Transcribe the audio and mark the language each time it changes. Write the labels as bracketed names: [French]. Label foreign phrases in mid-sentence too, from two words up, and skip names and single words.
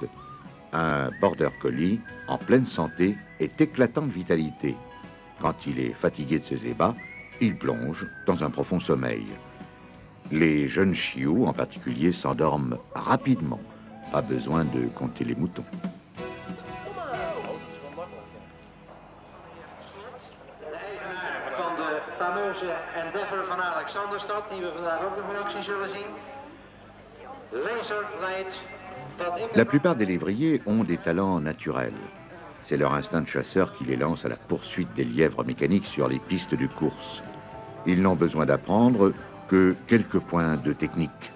[French] Un border collie en pleine santé est éclatant de vitalité. Quand il est fatigué de ses ébats, il plonge dans un profond sommeil. Les jeunes chiots, en particulier, s'endorment rapidement. Pas besoin de compter les moutons. [Dutch] Van de fameuze Endeavour van Alexanderstad, die we vandaag ook nog in actie zullen zien. Laser Light. [French] La plupart des lévriers ont des talents naturels. C'est leur instinct de chasseur qui les lance à la poursuite des lièvres mécaniques sur les pistes de course. Ils n'ont besoin d'apprendre que quelques points de technique.